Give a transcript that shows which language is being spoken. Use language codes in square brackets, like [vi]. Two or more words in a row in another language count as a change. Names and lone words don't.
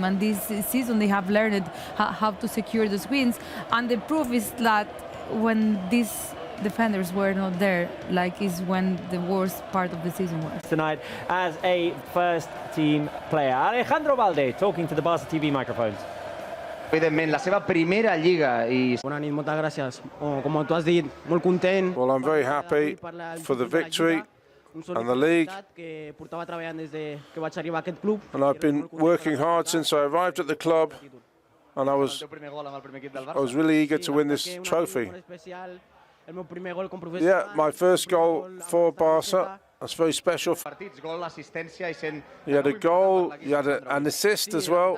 [en] And this season they have learned how to secure those wins. And the proof is that when these defenders were not there, like is when the worst part of the season was. Tonight as a first team player. Alejandro Valde talking to the Barça TV microphones. [ca] Evidentment, la seva primera lliga i... Bona nit, moltes gràcies. Com tu has dit, molt content. [en] Well, I'm very happy for the victory and the league. [ca] Que portava treballant des que vaig arribar a aquest club. [en] And I've been working hard since I arrived at the club, and I was really eager to win this trophy. Yeah, my first goal for Barca. That's very special. You had a goal, you had an assist as well.